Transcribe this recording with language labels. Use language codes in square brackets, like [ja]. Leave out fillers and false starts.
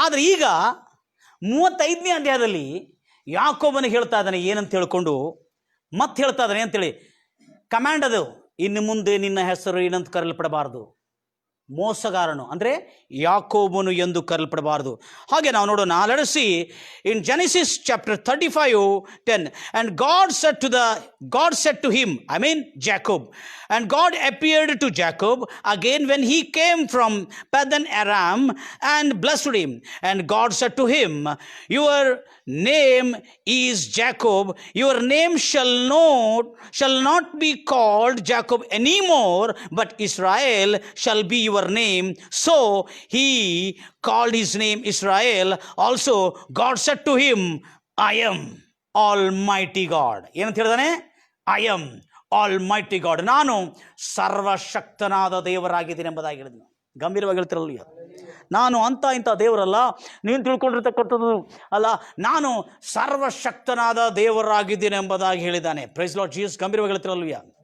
[kn] ಆದರೆ ಈಗ 35ನೇ ಅಧ್ಯಾಯದಲ್ಲಿ ಯಾಕೋಬನಿಗೆ ಹೇಳ್ತಾ ಇದ್ದಾನೆ ಏನಂತ ಹೇಳ್ಕೊಂಡು, ಮತ್ತೆ ಹೇಳ್ತಾ ಇದ್ದಾನೆ ಅಂತೇಳಿ ಕಮಾಂಡ್ ಅದು, ಇನ್ನು ಮುಂದೆ ನಿನ್ನ ಹೆಸರು ಏನಂತ ಕರೆಯಲ್ಪಡಬಾರದು, ಮೋಸಗಾರನು ಅಂದರೆ ಯಾಕೋಬನು ಎಂದು ಕರೆಯಲ್ಪಡಬಾರದು. ಹಾಗೆ ನಾವು ನೋಡೋಣ. [en] Let us see in Genesis chapter 35:10, and God said to him, Jacob, and God appeared to Jacob again when he came from Padan Aram and blessed him, and God said to him, your name is Jacob, your name shall not be called Jacob anymore, but Israel shall be your name. So he called his name Israel. Also God said to him, I am Almighty God. [kn] ಏನಂತ ಹೇಳಿದಾನೆ? [en] I am Almighty God. [kn] ನಾನು ಸರ್ವಶಕ್ತನಾದ ದೇವರಾಗಿದ್ದೀನಿ ಎಂಬುದಾಗಿ ಹೇಳಿದನು. ಗಂಭೀರವಾಗಿ ಹೇಳ್ತಿರಲ್ಲ, ನಾನು ಇಂಥ ದೇವರಲ್ಲ, ನೀನು ತಿಳ್ಕೊಂಡಿರ್ತಕ್ಕಂಥದ್ದು ಅಲ್ಲ, ನಾನು ಸರ್ವಶಕ್ತನಾದ ದೇವರಾಗಿದ್ದೀನಿ ಎಂಬುದಾಗಿ ಹೇಳಿದ್ದಾನೆ. [en] Praise Lord Jesus. [kn] ಗಂಭೀರವಾಗಿ ಹೇಳ್ತಿರಲ್ವಯ್ಯ.